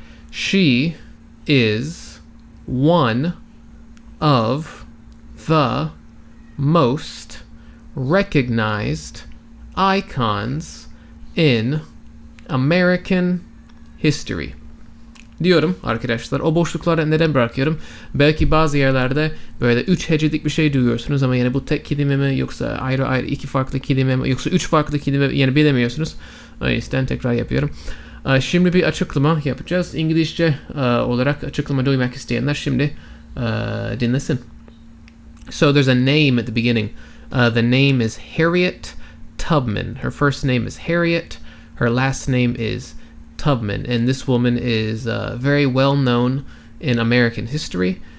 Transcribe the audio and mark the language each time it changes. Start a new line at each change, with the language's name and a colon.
English: She is one of the most recognized icons in American history.
Turkish: Diyorum arkadaşlar. O boşluklara neden bırakıyorum? Belki bazı yerlerde böyle 3 hecelik bir şey duyuyorsunuz ama yani bu tek kelime mi yoksa ayrı ayrı 2 farklı kelime mi yoksa 3 farklı kelime yani bilemiyorsunuz. O yüzden tekrar yapıyorum. Şimdi bir açıklama yapacağız. İngilizce olarak açıklama duymak isteyenler şimdi dinlesin.
English: So there's a name at the beginning. The name is Harriet Tubman. Her first name is Harriet. Her last name is Tubman, and this woman is very well known in American history.